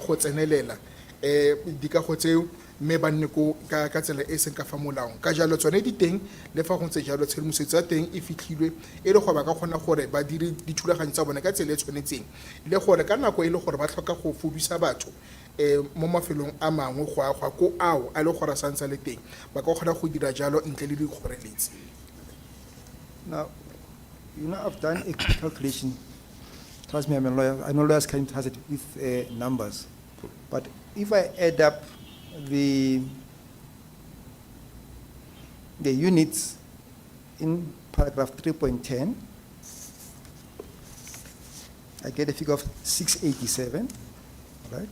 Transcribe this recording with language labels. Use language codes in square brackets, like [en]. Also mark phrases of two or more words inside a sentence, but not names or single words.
[tn] go tsenelela dikago tseo mme ba nne ka tsela e seng ka fa molaong ka jalo tsone di teng le fa go ntse jalo tshedimosetso ya teng e fitlhilwe e le gore ba ka kgona gore ba dire dithulaganyo tsa bone ka tsela e tshwanetseng le gore ka nako e le gore ba tlhoka go fodisa batho mo mafelong a mangwe go agwa ko ao a le gore a santse le teng ba ka kgona go dira jalo ntle le dikgoreletsi. [en] Now, I've done a quick calculation. Trust me, I'm a lawyer. I know lawyers can has it with numbers. But if I add up the units in paragraph 3.10, I get a figure of 687, right?